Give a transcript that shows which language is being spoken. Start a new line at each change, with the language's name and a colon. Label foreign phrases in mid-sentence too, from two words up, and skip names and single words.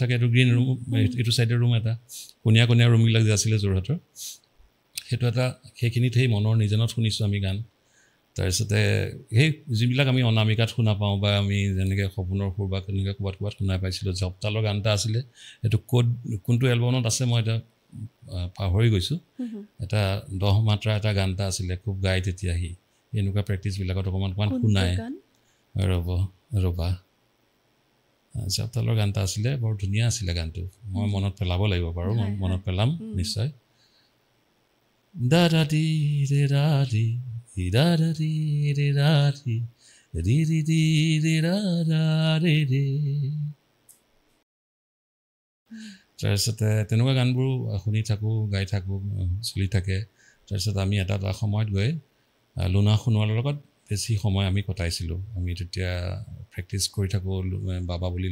Assamese: থাকে এইটো গ্ৰীণ ৰুম এইটো চাইডৰ ৰুম এটা কোণীয়া ৰুমবিলাক যে আছিলে যোৰহাটৰ সেইটো এটা সেইখিনিত সেই মনৰ নিজনত শুনিছোঁ আমি গান তাৰপিছতে সেই যিবিলাক আমি অনামিকাত শুনা পাওঁ বা আমি যেনেকৈ সপোনৰ সুৰ বা তেনেকৈ ক'ৰবাত শুনা পাইছিলোঁ জপতালৰ গান এটা আছিলে সেইটো কোনটো এলবামত আছে মই এটা পাহৰি গৈছোঁ এটা 10 মাত্ৰা এটা গান এটা আছিলে খুব গাই তেতিয়া সি এনেকুৱা প্ৰেক্টিছবিলাকত অকণমান শুনাই ৰ'বা জপতালৰ গান এটা আছিলে বৰ ধুনীয়া আছিলে গানটো মই মনত পেলাব লাগিব বাৰু মই মনত পেলাম নিশ্চয় da di de da di da da di de da di di di di de da da de de তাৰপিছতে তেনেকুৱা গানবোৰ শুনি থাকোঁ গাই থাকোঁ চলি থাকে তাৰপিছত আমি এটা সময়ত গৈ লুনা সোণোৱালৰ লগত বেছি সময় আমি কটাইছিলোঁ আমি তেতিয়া প্ৰেক্টিছ কৰি থাকোঁ বাবা বুলি